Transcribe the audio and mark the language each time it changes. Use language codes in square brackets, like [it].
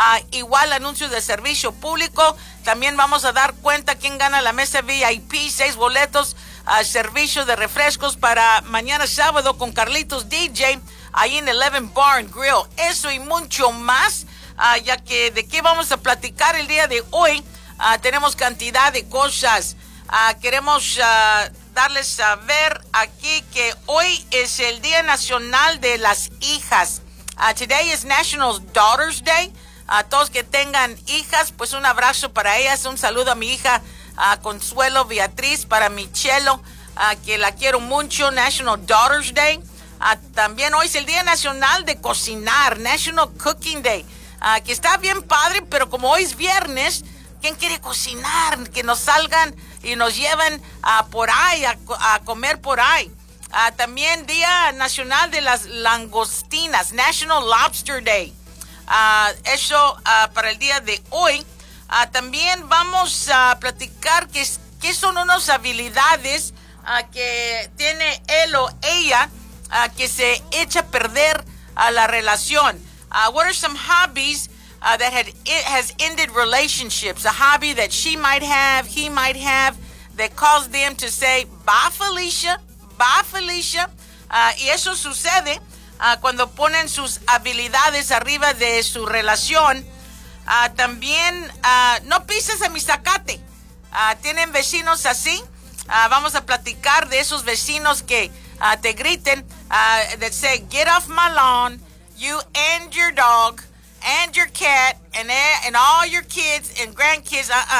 [es] Igual anuncios de servicio público. También vamos a dar cuenta quién gana la mesa VIP, 6 boletos a servicio de refrescos para mañana sábado con Carlitos DJ ahí en 11 Bar and Grill. Eso y mucho más, ya que de qué vamos a platicar el día de hoy. Tenemos cantidad de cosas. Queremos darles saber aquí que hoy es el Día Nacional de las Hijas. [en] Today is National Daughters Day. [es] A todos que tengan hijas, pues un abrazo para ellas, un saludo a mi hija Consuelo Beatriz, para Michelo, que la quiero mucho, [en] National Daughters Day. [es] También hoy es el Día Nacional de Cocinar, [en] National Cooking Day, [es] que está bien padre, pero como hoy es viernes, ¿quién quiere cocinar? Que nos salgan y nos lleven por ahí, a comer por ahí. También Día Nacional de las Langostinas, [en] National Lobster Day. [es] Eso para el día de hoy. También vamos a platicar qué son unas habilidades que tiene él o ella que se echa a perder a la relación. [en] What are some hobbies that has ended relationships? A hobby that she might have, he might have, that caused them to say, bye Felicia, bye Felicia. [es] Y eso sucede cuando ponen sus habilidades arriba de su relación. También no pises a mi zacate. ¿Tienen vecinos así? Vamos a platicar de esos vecinos que te griten, [en] that say, get off my lawn, you and your dog and your cat and all your kids and grandkids.